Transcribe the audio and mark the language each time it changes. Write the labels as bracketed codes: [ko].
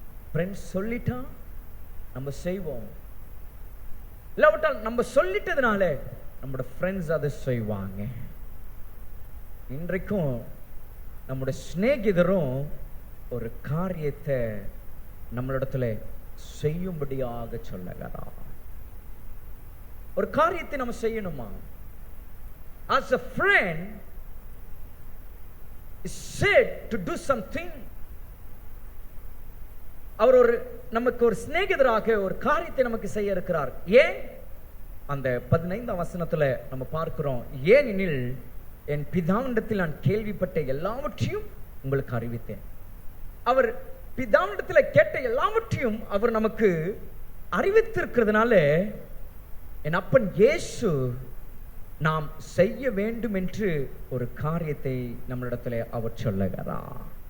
[ta] Friends சொல்லிட்டா நம்ம செய்வோம். இல்லாவிட்டால் நம்ம சொல்லிட்டதுனால நம்மளோட ஃப்ரெண்ட்ஸ் அதை செய்வாங்க. இன்றைக்கும் நம்முடைய சிநேகிதரும் ஒரு காரியத்தை நம்மளிடத்துல செய்யும்படியாக சொல்லுகிறார். ஒரு காரியத்தை நம்ம செய்யணுமா? [en] As a friend is said to do something. [ta] அவர் ஒரு நமக்கு ஒரு சிநேகிதராக ஒரு காரியத்தை நமக்கு செய்ய இருக்கிறார். ஏன்? அந்த 15ஆம் வசனத்துல நம்ம பார்க்கிறோம், ஏனெனில் என் பிதாவினிடத்தில் நான் கேள்விப்பட்ட எல்லாவற்றையும் உங்களுக்கு அறிவித்தேன். அவர் பிதாவினிடத்தில் கேட்ட எல்லாவற்றையும் அவர் நமக்கு அறிவித்திருக்கிறதுனால என் அப்பன் இயேசு நாம் செய்ய வேண்டும் என்று ஒரு காரியத்தை நம்மளிடத்தில் அவர் சொல்லுகிறார்.